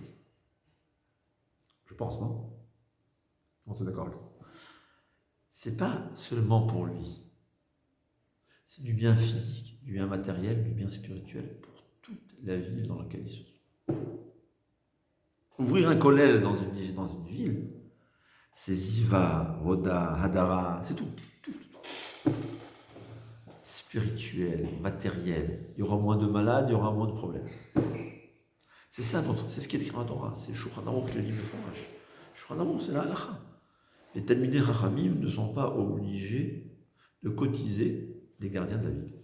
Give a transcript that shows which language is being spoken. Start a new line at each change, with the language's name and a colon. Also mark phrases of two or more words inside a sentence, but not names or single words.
French: Je pense, non? On est d'accord avec moi. C'est pas seulement pour lui. C'est du bien physique, du bien matériel, du bien spirituel pour toute la ville dans laquelle il se trouve. Ouvrir un kollel dans une ville, c'est
Hebrew: זיו, הוד, הדר,
French: c'est tout. Spirituel, matériel. Il y aura moins de malades, il y aura moins de problèmes. C'est ça, c'est ce qui est écrit dans la Torah. C'est Shulchan Aruch que je lis le fromage. Shulchan Aruch, c'est la halakha. Les
Hebrew: תלמידי חכמים
French: ne sont pas obligés de cotiser les gardiens de la ville.